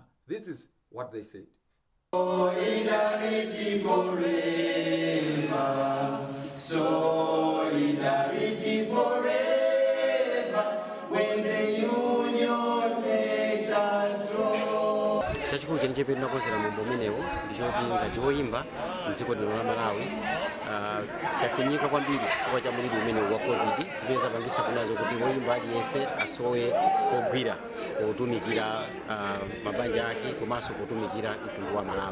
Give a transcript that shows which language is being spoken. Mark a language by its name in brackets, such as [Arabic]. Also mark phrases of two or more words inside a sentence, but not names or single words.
[English] This is what they said. Solidarity forever, solidarity forever, when the union makes us strong. [Nyanja] Chachikulu chenichepe tinakonzera mumbo umenewu ndichoti ngati woyimba mdziko lino la Malawi tafinyika kwambiri chifukwa cha muliri umenewu wa COVID, zimene zapangisa kunazo kuti woyimba aliyense asowe kogwira kutumikira mabanja ake komanso kutumikira mtundu wa Malawi.